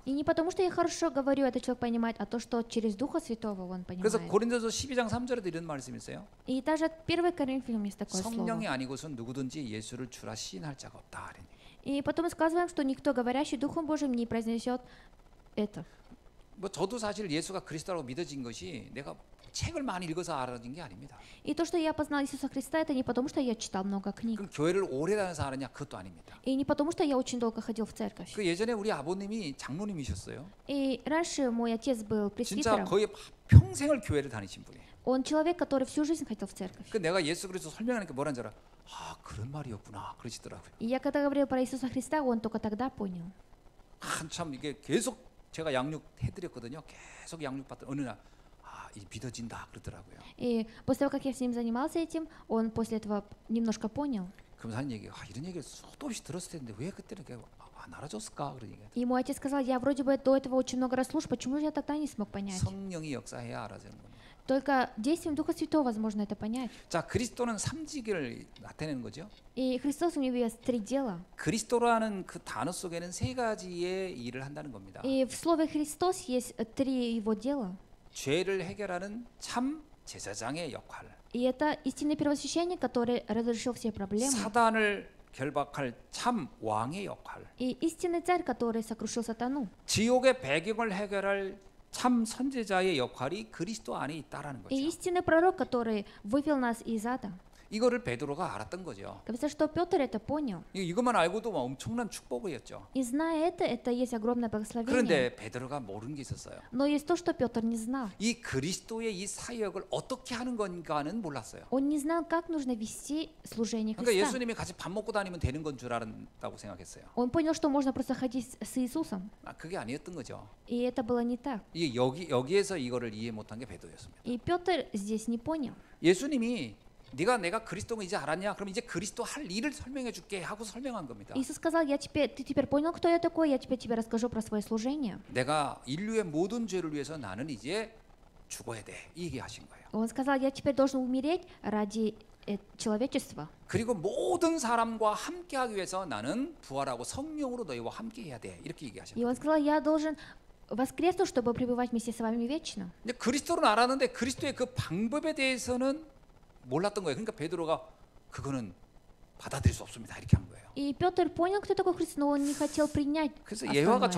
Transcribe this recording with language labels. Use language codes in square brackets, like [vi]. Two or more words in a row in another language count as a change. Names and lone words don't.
[ru] И не потому, что я хорошо говорю, этот человек понимает, а то, что через Духа Святого он [ko] 그래서 [ru] понимает. [ko] 고린도서 12장 3절에도 이런 말씀이 있어요. [ru] И даже от 1 Коринфянам есть такое [ko] 성령이 [ru] слово. [ko] 아니고선 누구든지 예수를 주라 시인할 자가 없다. 이런 얘기. [ru] И потом сказываем, что никто, говорящий Духом Божьим, не произнесет это. [ko] 뭐 저도 사실 예수가 그리스도라고 믿어진 것이 내가 책을 많이 읽어서 알아진 게 아닙니다. [ru] И то, что я познал Иисуса Христа, это не потому, что я читал много книг. [ko] 그럼 교회를 오래 다녀서 알았냐? 그것도 아닙니다. [ru] И не потому, что я очень долго ходил в церковь. [ko] 그 예전에 우리 아버님이 장로님이셨어요. [ru] И раньше мой отец был [ko] 진짜 [ru] пресвитером. [ko] 거의 평생을 교회를 다니신 분이에요. [ru] Он человек, который всю жизнь ходил в церковь. [ko] 그 내가 예수 그리스도 설명하니까 뭐라는 줄 알아? 그런 말이었구나 그러시더라고요. [ru] И я когда говорил про Иисуса Христа, он только тогда понял. [ko] 한참 이게 계속 제가 양육해드렸거든요. 계속 양육받던 어느 날 이 믿어진다 그러더라고요. [ru] И после того, как я с ним занимался этим, он после этого немножко понял. [ko] 그러면서 하는 얘기가 이런 얘기를 수도 없이 들었을 텐데 왜 그때는 안 알아줬을까 그런 얘기가. [ru] И мой отец сказал, я вроде бы до этого очень много раз слушал, почему же я тогда не смог понять? [ko] 성령이 역사해야 알아주는 겁니다. [ru] Только действием Духа Святого возможно это понять. [ko] 자, 그리스도는 삼직을 나타내는 거죠. [ru] И Христос, у него есть 3 дела. [ko] 그리스도라는 그 단어 속에는 3가지의 일을 한다는 겁니다. [ru] И в слове Христос есть 3 его дела. [ko] 죄를 해결하는 참 제사장의 역할, [ru] И это истинный первосвященник, который разрешил все проблемы. [ko] 사단을 결박할 참 왕의 역할, [ru] И истинный царь, который сокрушил сатану. [ko] 지옥의 배경을 해결할 참 선지자의 역할이 그리스도 안에 있다라는 [ru] И [ko] 거죠. [ru] истинный пророк, который вывел нас из ада. [ko] 이거를 베드로가 알았던 거죠. [ru] Говорится, что Петр это понял. [ko] 이것만 알고도 뭐 엄청난 축복이었죠. [ru] И зная это есть огромное благословение. [ko] 그런데 베드로가 모르는 게 있었어요. [ru] Но есть то, что Петр не знал. [ko] 이 그리스도의 이 사역을 어떻게 하는 건가는 몰랐어요. [ru] Он не знал, как нужно вести служение [ko] 그러니까 [ru] Христа. [ko] 예수님이 같이 밥 먹고 다니면 되는 건 줄 알았다고 생각했어요. [ru] Он понял, что можно просто ходить с Иисусом. [ko] 그게 아니었던 거죠. [ru] И это было не так. [ko] 이게 여기에서 이거를 이해 못한 게 베드로였습니다. [ru] И Петр здесь не понял. [ko] 예수님이 내가 그리스도가 이제 알았냐? 그럼 이제 그리스도 할 일을 설명해 줄게 하고 설명한 겁니다. [ru] Иисус сказал, ты теперь понял, кто я такой, я теперь тебе расскажу про свое служение. [ko] 내가 인류의 모든 죄를 위해서 나는 이제 죽어야 돼. 이 얘기하신 거예요. [ru] Он сказал, я теперь должен умереть ради человечества. [ko] 그리고 모든 사람과 함께하기 위해서 나는 부활하고 성령으로 너희와 함께해야 돼. 이렇게 [ru] И [ko] 얘기하셨거든요. [ru] он сказал, я должен воскреснуть, чтобы пребывать вместе с вами вечно. [ko] 근데 그리스도는 알았는데 그리스도의 그 방법에 대해서는 몰랐던 거예요. 그러니까 베드로가 그거는 받아들일 수 없습니다. 이렇게 한 거예요. [ru] И Петр понял, кто такой Христос, но он не хотел принять [ko] 그래서 예화가 [ru] остальное.